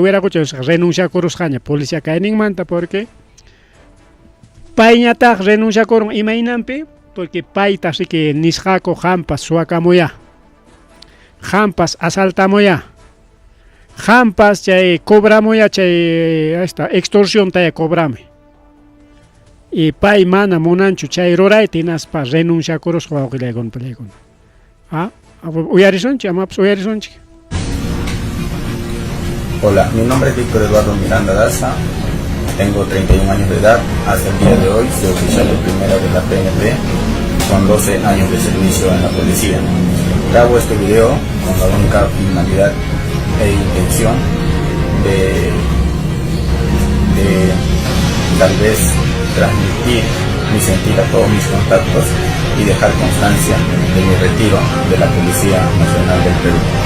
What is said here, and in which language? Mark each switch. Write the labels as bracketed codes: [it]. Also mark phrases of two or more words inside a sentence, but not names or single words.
[qu] weraqucha renunciakurusqaña policía kayninmanta porque payñataq renunciakurun imaynanpi porque payta riki nisqaku hampas suwakamuya hampas asaltamuya hampas chay cobramuya chay extorsión taya cobrame y pay mana munanchu chay rurayta hinaspa renunciakurusqa wawqillaykuna pallaykuna uyarisonchik amapas uyarisonchik. [es] Hola, mi nombre es Víctor Eduardo Miranda Daza, tengo 31 años de edad, hasta el día de hoy soy oficial de primera de la PNP con 12 años de servicio en la policía. Grabo este video con la única finalidad e intención de tal vez transmitir mi sentir a todos mis contactos y dejar constancia de mi retiro de la Policía Nacional del Perú.